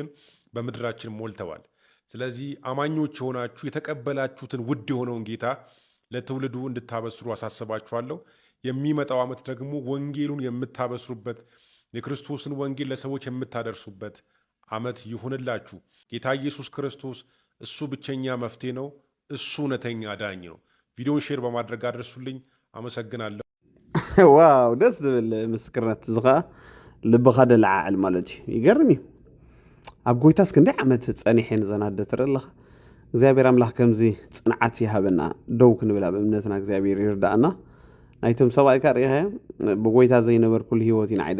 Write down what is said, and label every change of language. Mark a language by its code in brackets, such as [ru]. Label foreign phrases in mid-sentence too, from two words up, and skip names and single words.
[am] በምድራችን ሞልተዋል ስለዚህ አማኞች ሆናችሁ የተቀበላችሁትን ውድ የሆነውን ጌታ ለትውልዱ እንድታበስሩ አሳስባችኋለሁ የሚመጣው ዓመት ደግሞ ወንጌሉን የምታበስሩበት የክርስቶስን ወንጌል ለሰዎች የምታደርሱበት ዓመት ይሁንላችሁ ጌታ ኢየሱስ ክርስቶስ እሱ ብቸኛ መፍትሄ ነው እሱ እውነተኛ ዳኝ ነው ቪዲዮን ሼር በማድረግ አድርሱልኝ አመሰግናለሁ [ti] ዋው ደስ ዝብል ምስክርነት ዝኻ ልብኻ ደልዓል ማለት ይገርም ኣብ ጎይታስ ክንደይ ዓመት ጸኒሐን ዘናደትር ኣለኻ እግዚአብሔር አምላክ ከምዚ ጽንዓት ይሃበና ደው ክንብላ በእምነትና እግዚአብሔር ይርዳና ናይቶም ሰብኣይ ካርኢኻ ብጎይታ ዘይነበርኩሉ ህይወት ይንዓይደ